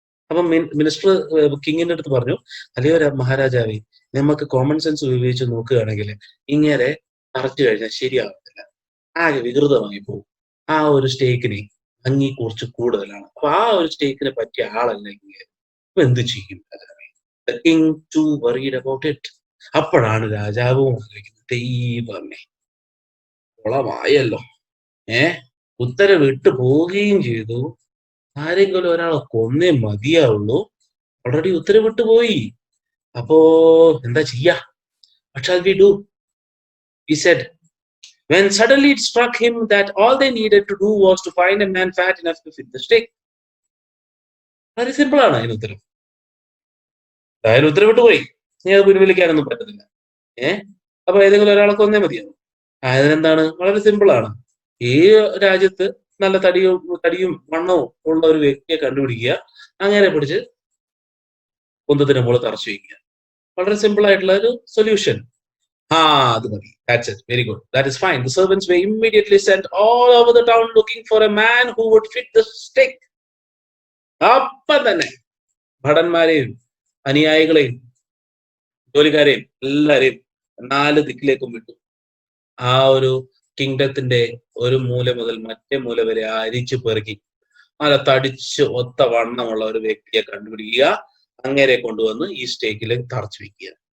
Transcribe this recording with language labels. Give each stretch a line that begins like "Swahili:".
Malayalam: അപ്പൊ മിനിസ്റ്റർ കിങ്ങിന്റെ അടുത്ത് പറഞ്ഞു, അല്ലയോ മഹാരാജാവേ, നമുക്ക് കോമൺ സെൻസ് ഉപയോഗിച്ച് നോക്കുകയാണെങ്കിൽ ഇങ്ങനെ തറച്ചു കഴിഞ്ഞാൽ ശരിയാകത്തില്ല, ആകെ വികൃതമായി പോകും. ആ ഒരു സ്റ്റേക്കിന് ഭംഗി കുറച്ച് കൂടുതലാണ്. അപ്പൊ ആ ഒരു സ്റ്റേക്കിന് പറ്റിയ ആളല്ല ഇങ്ങനെ. അപ്പൊ എന്ത് ചെയ്യും രാജാവേ?
English: The king too worried about it.
Malayalam: അപ്പോഴാണ് രാജാവും ആലോചിക്കുന്നത്, ദൈവമേ കുളമായല്ലോ, ഉത്തരവിട്ട് പോവുകയും ചെയ്തു. ആരെങ്കിലും ഒരാളെ കൊന്നേ മതിയാവുള്ളൂ. ഓൾറെഡി ഉത്തരവിട്ട് പോയി. അപ്പോ എന്താ ചെയ്യാ?
English: What shall we do? He said, when suddenly it struck him that all they needed to do was to find a man fat enough to fit the stake.
Malayalam: വളരെ സിമ്പിൾ ആണ് അതിന് ഉത്തരം. അതായത് ഉത്തരവിട്ട് പോയി, നീ അത് പിൻവലിക്കാനൊന്നും പറ്റത്തില്ല. അപ്പൊ ഏതെങ്കിലും ഒരാളെ കൊന്നേ മതിയാവും. അതിനെന്താണ്? വളരെ സിമ്പിൾ ആണ്. ഈ രാജ്യത്ത് നല്ല തടിയും വണ്ണവും ഉള്ള ഒരു വ്യക്തിയെ കണ്ടുപിടിക്കുക, അങ്ങനെ പിടിച്ച് കുന്തത്തിന് മുകളിൽ തറച്ചു വയ്ക്കുക. വളരെ സിമ്പിൾ ആയിട്ടുള്ള ഒരു സൊല്യൂഷൻ. അത് മതി.
English: That's it. Very good. That is fine. The servants were immediately sent all over the town looking for a man who would fit the stake.
Malayalam: അപ്പം തന്നെ ഭടന്മാരെയും അനുയായികളെയും ജോലിക്കാരെയും എല്ലാരെയും 4 ദിക്കിലേക്കും വിട്ടു. ആ ഒരു കിങ്ഡത്തിന്റെ ഒരു മൂല മുതൽ മറ്റേ മൂല വരെ അരിച്ചു പെറുക്കി നല്ല തടിച്ച് ഒത്ത വണ്ണമുള്ള ഒരു വ്യക്തിയെ കണ്ടുപിടിക്കുക, അങ്ങനെ കൊണ്ടുവന്ന് ഈ സ്റ്റേക്കിൽ തറച്ചു വെക്കുക.